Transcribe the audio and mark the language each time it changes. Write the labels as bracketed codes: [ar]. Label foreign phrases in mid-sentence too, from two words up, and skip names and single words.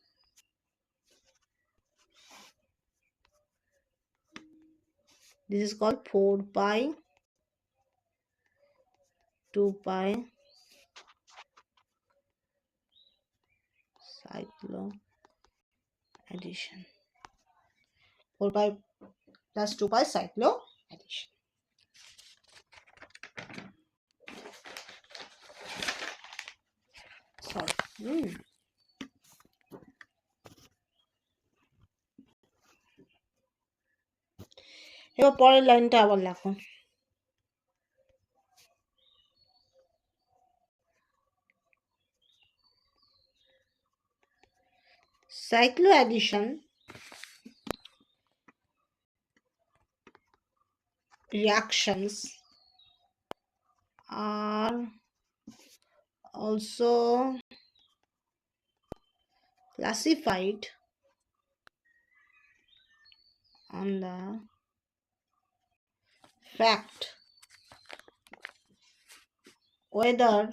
[en] This is called 4 pi 2 pi cycloaddition, 4 pi plus 2 pi cycloaddition. Sorry. [bn] এবার পরের লাইনটা আবার লেখো, [en] cycloaddition reactions are also classified on the fact whether